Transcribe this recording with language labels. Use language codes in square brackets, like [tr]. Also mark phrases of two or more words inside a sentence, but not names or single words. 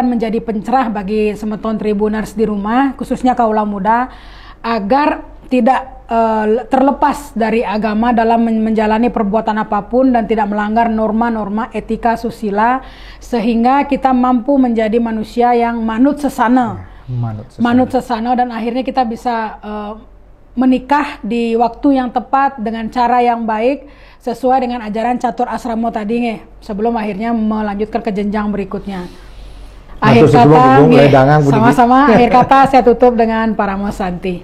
[id] menjadi pencerah bagi semeton Tribuners di rumah, khususnya kaula muda, agar tidak terlepas dari agama dalam menjalani perbuatan apapun dan tidak melanggar norma-norma etika susila, sehingga kita mampu menjadi manusia yang [ban] manut sesana, manut sesana, [id] dan akhirnya kita bisa menikah di waktu yang tepat dengan cara yang baik sesuai dengan ajaran catur asrama tadi sebelum akhirnya melanjutkan ke jenjang berikutnya. Akhir kata sama-sama akhir kata saya tutup dengan Paramo Santi.